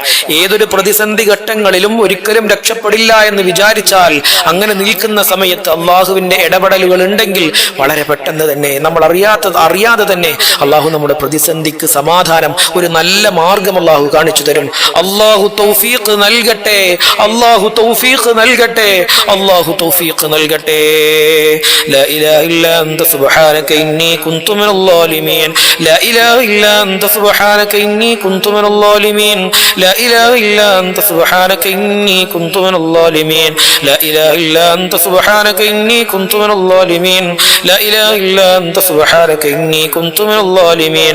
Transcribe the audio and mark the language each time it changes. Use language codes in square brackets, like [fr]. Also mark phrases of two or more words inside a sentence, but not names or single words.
[ml] ഏതൊരു പ്രതിസന്ധി ഘട്ടങ്ങളിലും ഒരിക്കലും രക്ഷപ്പെടില്ല എന്ന് വിചാരിച്ചാൽ അങ്ങനെ നിൽക്കുന്ന സമയത്ത് അള്ളാഹുവിന്റെ ഇടപെടലുകൾ ഉണ്ടെങ്കിൽ വളരെ പെട്ടെന്ന് തന്നെ നമ്മൾ അറിയാതെ തന്നെ അള്ളാഹു നമ്മുടെ പ്രതിസന്ധിക്ക് സമാധാനം, ഒരു നല്ല മാർഗം അള്ളാഹു കാണിച്ചു തരും. അള്ളാഹു തൗഫീഖ് നൽകട്ടെ, അള്ളാഹു തൗഫീഖ് നൽകട്ടെ, അള്ളാഹു തൗഫീഖ് നൽകട്ടെ. [ar] لا إله إلا أنت سبحانك إني كنت من الظالمين. لا إله إلا أنت سبحانك إني كنت من الظالمين. لا إله إلا أنت سبحانك إني كنت من الظالمين. لا إله إلا أنت سبحانك إني كنت من الظالمين. لا إله إلا أنت سبحانك إني كنت من الظالمين.